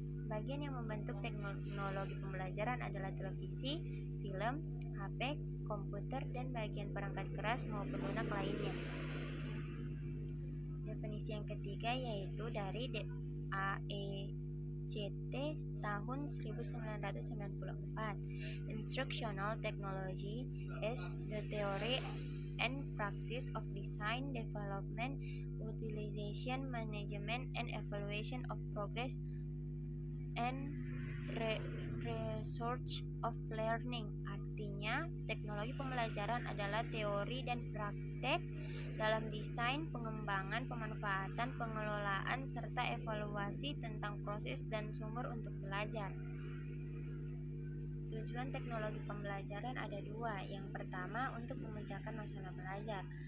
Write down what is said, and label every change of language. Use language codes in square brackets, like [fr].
[id] Bagian yang membentuk teknologi pembelajaran adalah televisi, film, HP, komputer, dan bagian perangkat keras maupun lunak lainnya. Definisi yang ketiga yaitu dari AECT tahun 1994. [en] Instructional technology is the theory and practice of design, development, utilization, management, and evaluation of progress and research of learning. [id] Artinya, teknologi pembelajaran adalah teori dan praktek dalam desain, pengembangan, pemanfaatan, pengelolaan, serta evaluasi tentang proses dan sumber untuk belajar. Tujuan teknologi pembelajaran ada dua. Yang pertama, untuk memecahkan masalah belajar.